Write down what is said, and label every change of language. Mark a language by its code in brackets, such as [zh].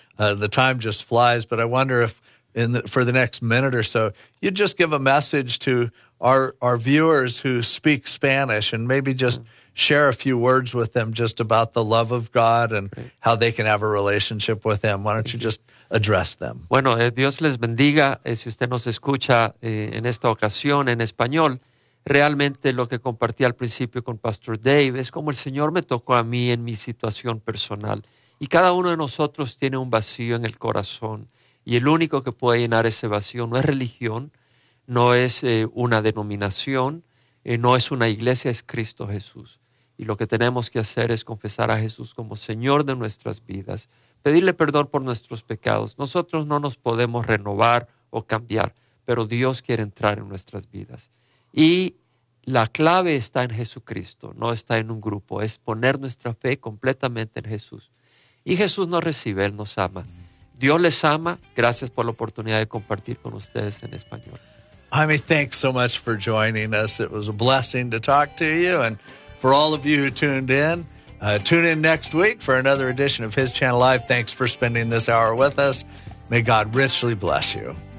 [en] And the time just flies. But I wonder if for the next minute or so, you'd just give a message to our viewers who speak Spanish and maybe just share a few words with them just about the love of God and how they can have a relationship with him. Why don't you just address them? [es] Bueno, Dios les bendiga. Si usted nos escucha en esta ocasión en español, realmente lo que compartí al principio con Pastor Dave es como el Señor me tocó a mí en mi situación personal. Y cada uno de nosotros tiene un vacío en el corazón. Y el único que puede llenar ese vacío no es religión, no es una denominación, no es una iglesia, es Cristo Jesús. Y lo que tenemos que hacer es confesar a Jesús como Señor de nuestras vidas, pedirle perdón por nuestros pecados. Nosotros no nos podemos renovar o cambiar, pero Dios quiere entrar en nuestras vidas. Y la clave está en Jesucristo, no está en un grupo, es poner nuestra fe completamente en Jesús. Y Jesús nos recibe, Él nos ama. Dios les ama. Gracias por la oportunidad de compartir con ustedes en español. [en] Jaime, thanks so much for joining us. It was a blessing to talk to you. And for all of you who tuned in, tune in next week for another edition of His Channel Live. Thanks for spending this hour with us. May God richly bless you.